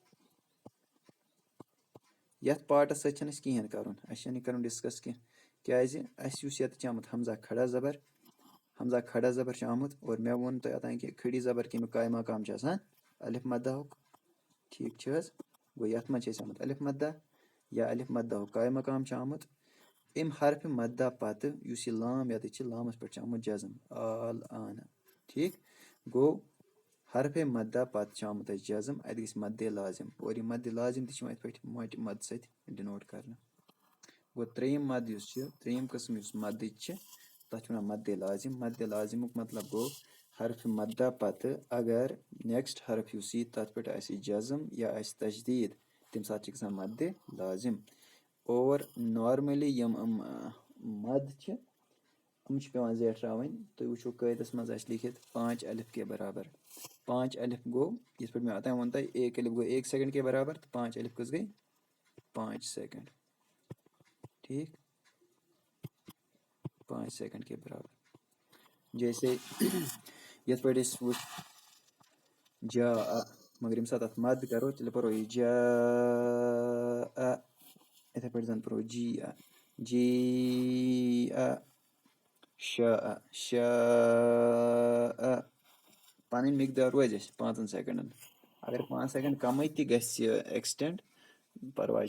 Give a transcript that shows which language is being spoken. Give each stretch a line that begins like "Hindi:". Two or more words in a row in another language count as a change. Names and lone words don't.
Kashmiri: یَتھ پاٹَس سۭتۍ چھَنہٕ اَسہِ کِہیٖنۍ کَرُن اَسہِ چھَنہٕ یہِ کَرُن ڈِسکس کینٛہہ کیٛازِ اَسہِ یُس ییٚتہِ چھِ آمُت حمزہ کھڑا زبر چھُ آمُت اور مےٚ ووٚن تۄہہِ اوٚتانۍ کہِ کھڑی زبر کَمیُک قاے مقام چھُ آسان الف مدہُک ٹھیٖک چھِ حظ گوٚو یَتھ منٛز چھِ اَسہِ آمُت الف مدہ یا الف مدہُک قاے مقام چھُ آمُت اَمہِ حرفہِ مدہ پَتہٕ یُس یہِ لام ییٚتٮ۪تھ چھِ لامَس پٮ۪ٹھ چھُ آمُت جزم آل آنہ ٹھیٖک گوٚو حرفے مدہ پَتہٕ چھُ آمُت اَسہِ جزم اَتہِ گژھِ مدِ لازِم اور یہِ مدِ لازِم تہِ چھِ یِوان یِتھ پٲٹھۍ موٹہِ مدٕ سۭتۍ ڈِنوٹ کرنہٕ گوٚو 3یِم مد یُس چھِ 3یِم قٕسٕم یُس مدٕچ چھِ تَتھ چھِ وَنان مدِ لازِمُک مطلب گوٚو حرفہِ مدہ پَتہٕ اگر نیکسٹ حرف یُس یی تَتھ پٮ۪ٹھ آسہِ جزم یا آسہِ تجدیٖد تَمہِ ساتہٕ چھِ گژھان مدِ لازِم اور نارمٔلی یِم مد چھِ یِم چھِ پیٚوان زیٹھراوٕنۍ تُہۍ وٕچھو قٲیدَس منٛز آسہِ لیکھِتھ 5 الف
Urdu: کے برابر
Kashmiri: 5 الف گوٚو یِتھ پٲٹھۍ مےٚ اوٚتانۍ ووٚن تۄہہِ 1 الف گوٚو 1 سیکنڈ
Urdu: کے برابر
Kashmiri: تہٕ 5 الف کٔژ گٔے 5 سیکنڈ ٹھیٖک 5 سیکنڈ
Urdu: کے برابر جیسے
Kashmiri: یِتھ پٲٹھۍ أسۍ وٕچھ جا مگر ییٚمہِ ساتہٕ اَتھ مد کَرو تیٚلہِ پَرو یہِ جا یِتھَے پٲٹھۍ زَن پَرو جی شا پَنٕنۍ مقدار روزِ اَسہِ 5 سیکنڈن اگر 5 سیکنڈ کَمٕے تہِ گژھِ ایٚکسٹینٛڈ پَرواے